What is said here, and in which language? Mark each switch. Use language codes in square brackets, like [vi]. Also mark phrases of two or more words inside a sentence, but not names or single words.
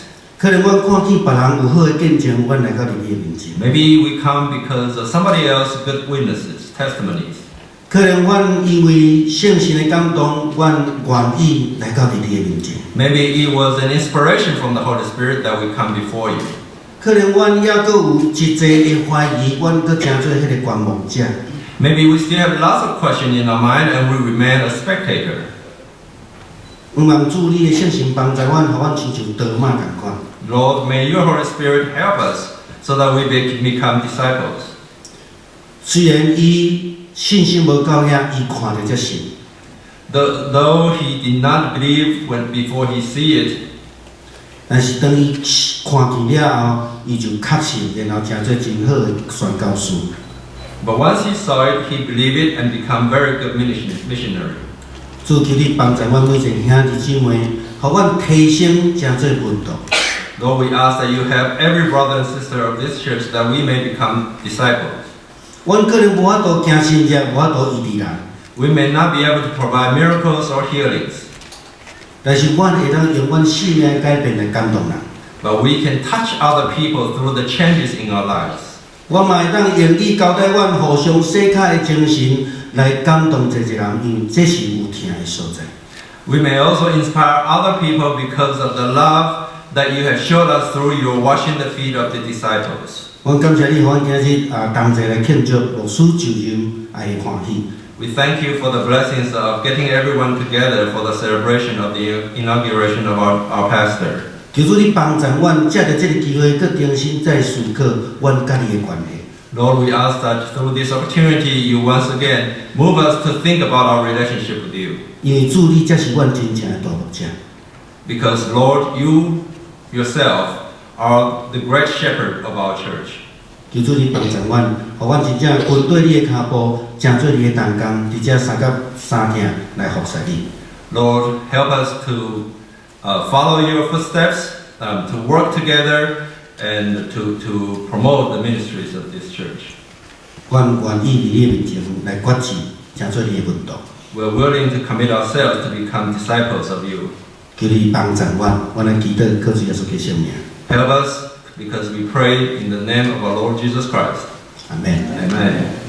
[nan] 可能阮看见别人有好的见证，阮来到你的面前。 [en] Maybe we come because of somebody else's good witnesses, testimonies. [nan] 可能阮因为圣神的感动，阮愿意来到你的面前。 [en] Maybe it was an inspiration from the Holy Spirit that we come before you. [nan] 可能阮也搁有一切的怀疑，阮搁诚做迄个观望者。 [en] Maybe we still have lots of questions in our mind and we remain a spectator. [nan] 望主你的圣神帮助阮，互阮亲像德马共款。 [en] Lord, may your Holy Spirit help us so that we become disciples. [nan] 虽然伊信心无够遐，伊看着才信。 [en] Though he did not believe when before he see it, [nan] 但是当伊看见了后，伊就确信，然后诚做真好的宣教师。 [en] but once he saw it, he believed it and become very good missionary. [nan] 主求你帮助阮每一个兄弟姊妹，互阮提升诚做门徒。 [en] Lord, we ask that you help every brother and sister of this church that we may become disciples. [nan] 阮可能无法度行神迹，无法度医治人， [en] We may not be able to provide miracles or healings, [nan] 但是阮会当用阮生命的改变来感动人。 [en] but we can touch other people through the changes in our lives. [nan] 我嘛会当用你交代阮互相洗脚的精神来感动一个人，因为这是有疼的所在。 [en] We may also inspire other people because of the love that you have showed us through your washing the feet of the disciples. [nan] 阮感谢你，互阮今日同齐来庆祝牧师就任爱的欢喜。 [en] We thank you for the blessings of getting everyone together for the celebration of the inauguration of our pastor. [nan] 求主你帮助阮，借着这个机会，佮重新再思考阮甲你的关系。 [en] Lord, we ask that through this opportunity, you once again move us to think about our relationship with you. [nan] 因为主你才是阮真正的大牧者。 [en] Because, Lord, you yourself are the great shepherd of our church. [nan] 求主你帮助阮，互阮真正跟对你的脚步，正做你的同工，伫遮三甲三天来服侍你。 [en] Lord, help us to follow your footsteps, to work together, and to promote the ministries of this church. [nan] 阮愿意伫你面前来决志，正做你的门徒。 [en] We're willing to commit ourselves to become disciples of you. [nan] 求你帮助阮，阮来祈祷，靠主耶稣基督圣名。 [en] Help us because we pray in the name of our Lord Jesus Christ. Amen. Amen.